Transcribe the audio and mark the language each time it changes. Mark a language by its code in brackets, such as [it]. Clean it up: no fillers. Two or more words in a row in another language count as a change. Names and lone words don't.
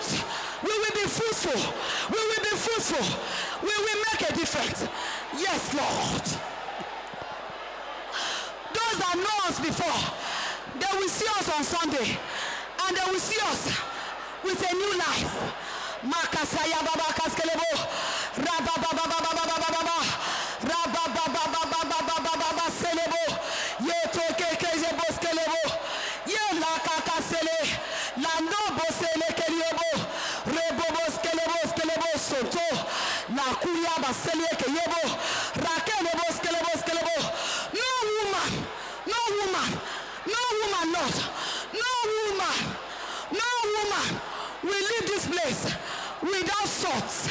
[en] We will be fruitful. We will be fruitful. We will make a difference. Yes, Lord. Those that know us before, they will see us on Sunday and they will see us with a new life. Makasaya baba kaskelebo, raba baba baba baba baba, raba baba baba baba baba selebo, ye toke keje boskelebo, ye la kakasele, la no bosele keliebo, rebo boskelebo skelebo soto, la kuya basele keyebo, rakele boskelebo skelebo. No woman, no woman, no woman, not, no woman, no woman will leave this place without salt.